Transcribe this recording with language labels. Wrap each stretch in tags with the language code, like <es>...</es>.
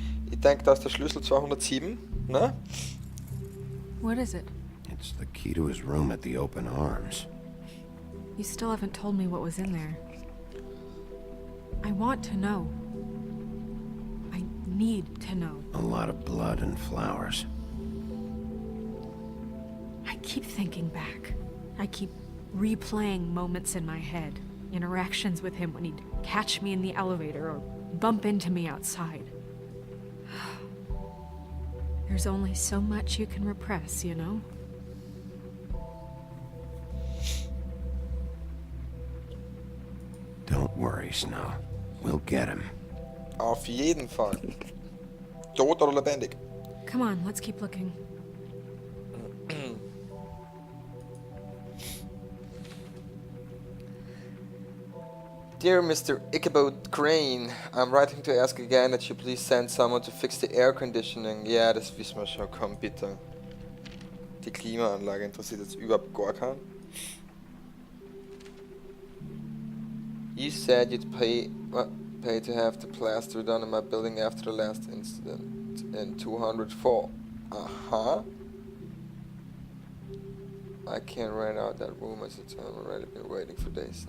<de>Ich denke, da ist der Schlüssel 207, ne?</de> <en>What is it? It's the key to his room at the Open Arms. You still haven't told me what was in there. I want to know. I need to know. A lot of blood and flowers. I keep thinking back. I keep replaying moments in my head. Interactions with him when he'd catch me in the elevator or bump into me outside. There's only so much you can repress, you know? Don't worry, Snow. We'll get him.</en> <de>Auf jeden Fall. Tot oder lebendig?</de> <en>Come on, let's keep looking. Dear Mr. Ichabod Crane, I'm writing to ask again that you please send someone to fix the air conditioning.</en> <de>Ja, das wissen wir schon. Komm, bitte. Die Klimaanlage interessiert jetzt überhaupt gar keinen.</de> <en>You said you'd pay to have the plaster done in my building after the last incident in 204. Uh-huh. I can't rent out that room as it's already been waiting for days.</en>